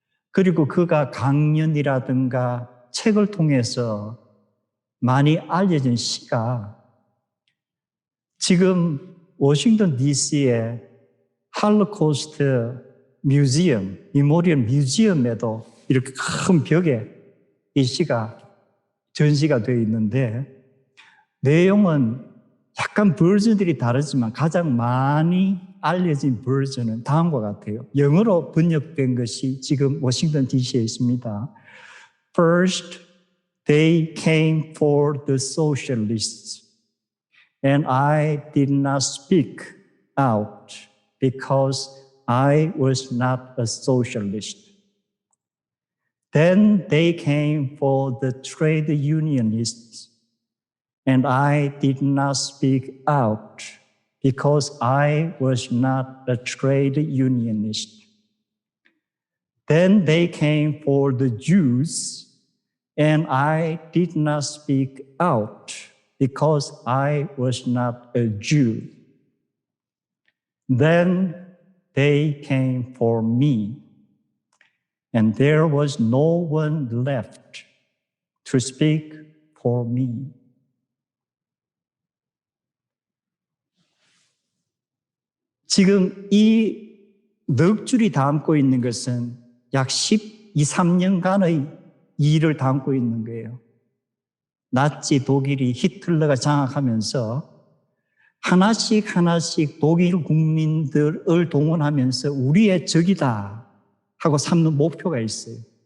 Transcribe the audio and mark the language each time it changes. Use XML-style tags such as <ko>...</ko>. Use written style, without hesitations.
<ko>그리고 그가 강연이라든가 책을 통해서 많이 알려진 시가 지금 워싱턴 DC의 홀로코스트 뮤지엄, 미모리얼 뮤지엄에도 이렇게 큰 벽에 이 시가 전시가 되어 있는데 내용은 약간 버전들이 다르지만 가장 많이 알려진 버전은 다음과 같아요. 영어로 번역된 것이 지금 워싱턴 DC에 있습니다.</ko> <en>First, they came for the socialists, and I did not speak out because I was not a socialist. Then they came for the trade unionists, and I did not speak out because I was not a trade unionist. Then they came for the Jews, and I did not speak out because I was not a Jew. Then they came for me, and there was no one left to speak for me.</en> <ko>지금 이 넉 줄이 담고 있는 것은 약 12, 13년간의 일을 담고 있는 거예요. 나치 독일이 히틀러가 장악하면서 하나씩 독일 국민들을 동원하면서 우리의 적이다 하고 삼는 목표가 있어요.</ko>